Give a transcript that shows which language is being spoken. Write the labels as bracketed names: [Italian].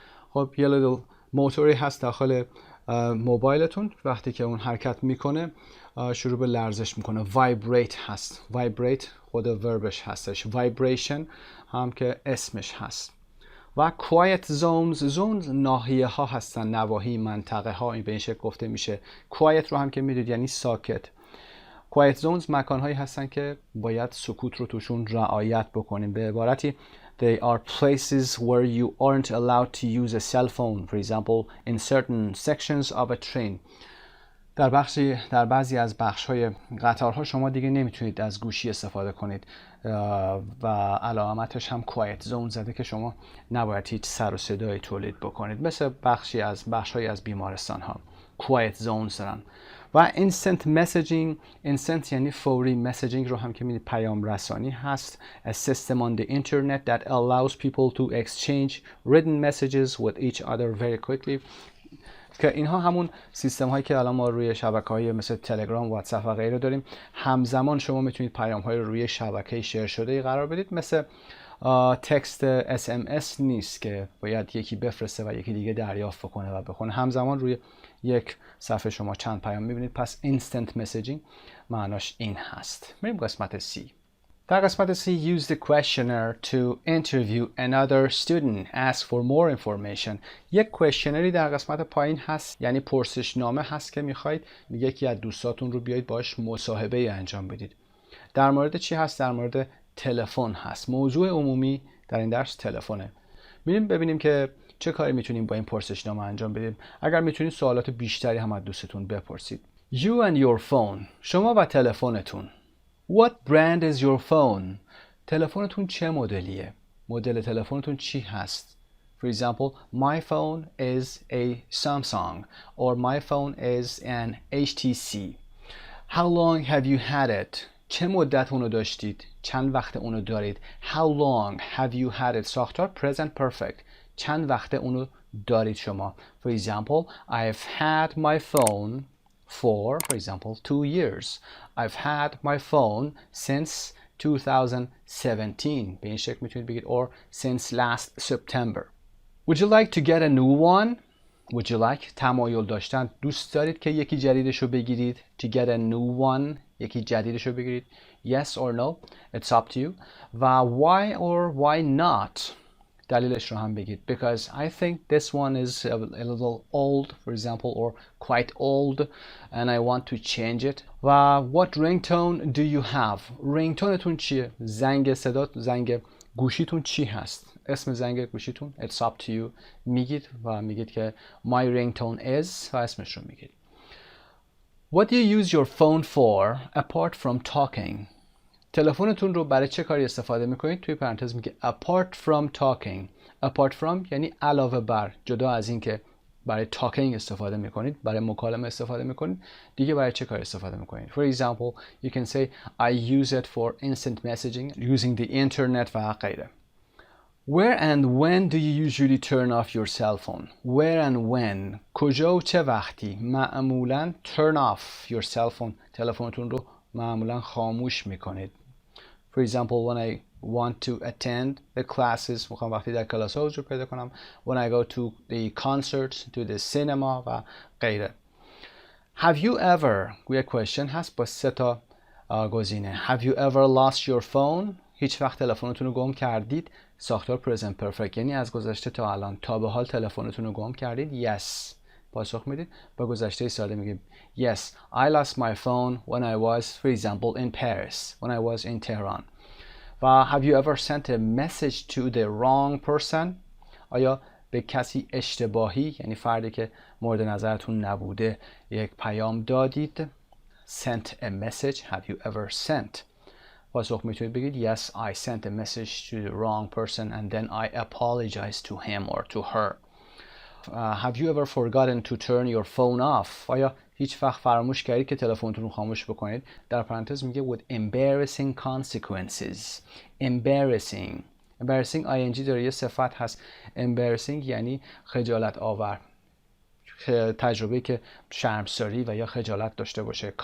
[Persian] خب یه لیتل موتوری هست داخل موبایلتون، وقتی که اون حرکت میکنه شروع به لرزش میکنه. vibrate هست. vibrate خود وربش هستش. vibration هم که اسمش هست. و quiet zones ناحیه ها هستن، نواحی، منطقه ها، این به این شکل گفته میشه. quiet رو هم که میدونید یعنی ساکت. quiet zones مکان هایی هستن که باید سکوت رو توشون رعایت بکنیم. به عبارتی [English] they are places where you aren't allowed to use a cell phone, for example in certain sections of a train. [Persian] در بعضی از بخش‌های قطارها شما دیگه نمیتونید از گوشی استفاده کنید و علامتش هم quiet zone زده که شما نباید هیچ سر و صدایی تولید بکنید. مثل بخش‌هایی از بیمارستان‌ها quiet zones دارن. و instant messaging، instant یعنی فوری، messaging رو هم که می‌بینید پیام رسانی هست. [English] A system on the internet that allows people to exchange written messages with each other very quickly. [Persian] که اینها همون سیستم هایی که الان ما روی شبکه‌های مثل تلگرام، واتساپ و غیره داریم. همزمان شما میتونید پیام های رو روی شبکه شیر شده قرار بدید، مثل تکست SMS نیست که باید یکی بفرسته و یکی دیگه دریافت کنه و بخونه. همزمان روی یک صفحه شما چند پیام میبینید. پس instant messaging معناش این هست. بریم قسمت C. در قسمت [English] C, use the questionnaire to interview another student. Ask for more information. [Persian] یک questionnaire در قسمت پایین هست، یعنی پرسشنامه هست که میخواید یکی از دوستاتون رو بیایید باش مصاحبه انجام بدید. در مورد چی هست؟ در مورد تلفن هست. موضوع عمومی در این درس تلفنه. میریم ببینیم که چه کاری میتونیم با این پرسشنامه انجام بدیم. اگر میتونید سوالات بیشتری هم از دوستتون بپرسید. [English] You and your phone. [Persian] شما و تلفنتون. [English] What brand is your phone? [Persian] تلفنتون چه مدلیه؟ مدل تلفنتون چی هست؟ [English] For example, my phone is a Samsung or my phone is an HTC. How long have you had it? [Persian] چه مدت اونو داشتید؟ چند وقت اونو دارید؟ [English] How long have you had it? ساختار present perfect. [Persian] چند وقت اونو دارید شما؟ [English] For example, I've had my phone for example, 2 years. I've had my phone since 2017. [Persian] به این شکل میتونید بگید [English] or since last September. Would you like to get a new one? Would you like [Persian] تمایل داشتن. دوست دارید که یکی جدیدشو بگیرید. [English] To get a new one. [Persian] یکی جدیدشو بگیرید. [English] Yes or no. It's up to you. [Persian] و [English] why or why not. [Persian] دلیلش رو هم بگید. [English] Because I think this one is a little old, for example, or quite old, and I want to change it. و what ringtone do you have? [Persian] ringtoneتون چیه؟ زنگ صدا، زنگ گوشیتون چی هست؟ اسم زنگ گوشیتون [English] It's up to you. [Persian] میگید و میگید که [English] my ringtone is [Persian] و اسمش رو میگید. [English] What do you use your phone for apart from talking? [Persian] تلفنتون رو برای چه کاری استفاده میکنید؟ توی پرانتز میگه [English] apart from talking. [Persian] apart from یعنی علاوه بر، جدا از این که برای talking استفاده میکنید، برای مکالمه استفاده میکنید، دیگه برای چه کاری استفاده میکنید؟ [English] For example, you can say I use it for instant messaging using the internet [Persian] و غیره. [English] Where and when do you usually turn off your cell phone? Where and when. [Persian] کجا و چه وقتی؟ معمولا [English] turn off your cell phone. [Persian] تلفنتون رو معمولا خاموش میکنید. [English] For example, when I want to attend the classes, [Persian] میخوام وقتی در کلاس ها حضور پیدا کنم. [English] When I go to the concerts, to the cinema [Persian] و غیره. [English] Have you ever, [Persian] گویا question هست با 3 تا گزینه. [English] Have you ever lost your phone? [Persian] هیچ وقت تلفنتون رو گم کردید؟ ساختار present perfect یعنی از گذشته تا الان. تا به حال تلفنتون رو گم کردید؟ Yes. پاسخ میدید. با گذشته ساده میگید [English] Yes, I lost my phone when I was, for example, in Paris, when I was in Tehran. و have you ever sent a message to the wrong person? [Persian] آیا به کسی اشتباهی، یعنی فردی که مورد نظرتون نبوده، یک پیام دادید؟ [English] Sent a message. Have you ever sent? [Persian] پاسخ میتونید بگید [English] Yes, I sent a message to the wrong person and then I apologized to him or to her. Have you ever forgotten to turn your phone off? [Persian] آیا هیچ وقت فراموش کردید که تلفنتون رو خاموش بکنید؟ در پرانتز میگه [English] with embarrassing consequences. [Persian] embarrassing ing داره، یه صفت هست. embarrassing یعنی خجالت آور، تجربه که شرمساری و یا خجالت داشته باشه.